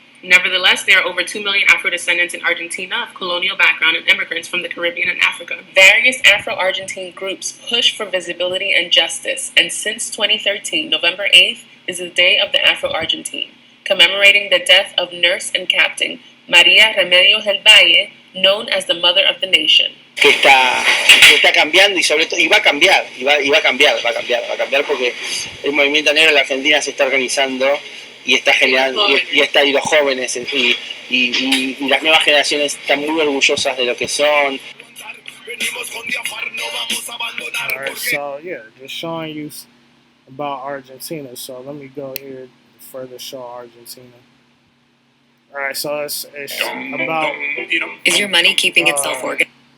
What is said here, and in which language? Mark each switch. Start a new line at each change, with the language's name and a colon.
English: Nevertheless, there are over 2 million Afro-descendants in Argentina of colonial background and immigrants from the Caribbean and Africa. Various Afro-Argentine groups push for visibility and justice, and since 2013, November 8th is the Day of the Afro-Argentine, commemorating the death of nurse and captain María Remedios del Valle, known as the Mother of the Nation.
Spanish: Que está cambiando y sobre todo, y va a cambiar, va a cambiar porque el movimiento negro en la Argentina se está organizando y está generando, y los jóvenes y las nuevas generaciones están muy orgullosas de lo que son.
English: Alright, so yeah, just showing you about Argentina. So let me go here further show Argentina. Alright, so it's about... Is your money keeping itself organized?